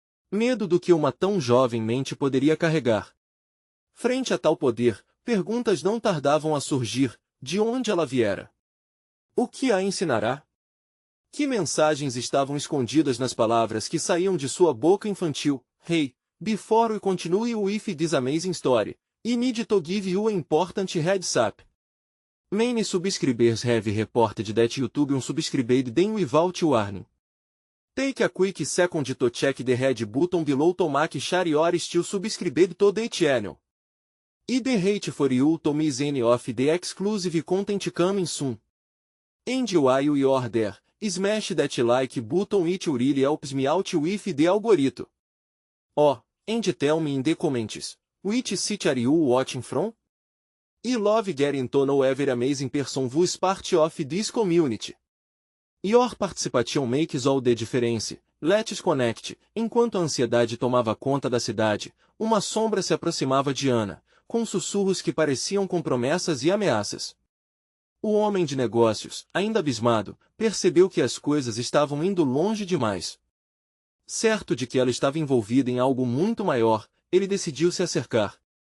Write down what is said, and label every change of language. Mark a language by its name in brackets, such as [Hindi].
[Portuguese] Medo do que uma tão jovem mente poderia carregar. Frente a tal poder, perguntas não tardavam a surgir: de onde ela viera? O que a ensinará? Que mensagens estavam escondidas nas palavras que saíam de sua boca infantil? [English] Hey, before we continue with this amazing story, I need to give you an important heads up. Many subscribers have reported that YouTube unsubscribed them without warning. Take a quick second to check the red button below to make sure you are still subscribed to the channel. I the hate for you to miss any of the exclusive content coming soon. And while you are there, smash that like button, it really helps me out with the algorithm. Oh, and tell me in the comments, which city are you watching from? I love getting to know every amazing person who's part of this community. Your participation makes all the difference. Let's connect. [Portuguese] Enquanto a ansiedade tomava conta da cidade, uma sombra se aproximava de Ana, com sussurros que pareciam com promessas e ameaças. O homem de negócios, ainda abismado, percebeu que as coisas estavam indo longe demais. Certo de que ela estava envolvida em algo muito maior, ele decidiu se acercar.